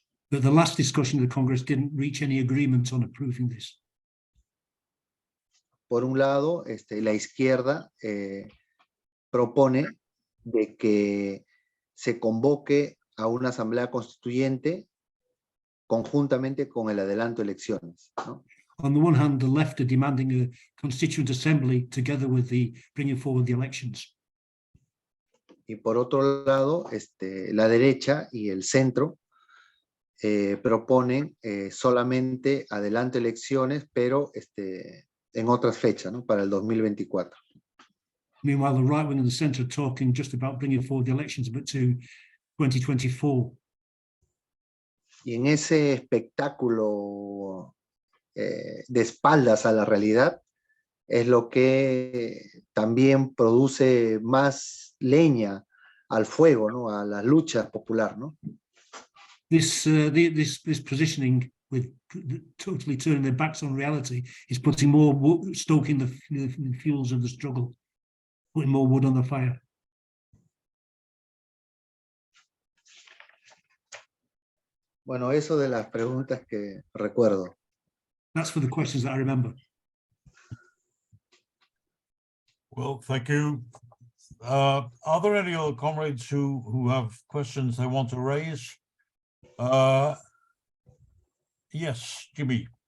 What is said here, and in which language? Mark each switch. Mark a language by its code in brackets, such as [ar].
[en] But the last discussion of the Congress didn't reach any agreement on approving this. [es] Por un lado, la izquierda propone de que se convoque a una asamblea constituyente conjuntamente con el adelanto de elecciones, ¿no? [en] On the one hand, the left are demanding a Constituent Assembly together with the bringing forward the elections. [es] Y por otro lado, la derecha y el centro proponen solamente adelanto de elecciones, pero en otras fechas, ¿no? Para el 2024. [en] Meanwhile, the right wing and the centre are talking just about bringing forward the elections, but to 2024. [es] Y en ese espectáculo de espaldas a la realidad es lo que también produce más leña al fuego, ¿no? A la lucha popular, ¿no? [en] This positioning with totally turning their backs on reality is putting more wood, stoking the fuels of the struggle, putting more wood on the fire. [es] Bueno, eso de las preguntas que recuerdo. [en] That's for the questions that I remember. Well, thank you. Are there any other comrades who have questions they want to raise? Yes, Jimmy.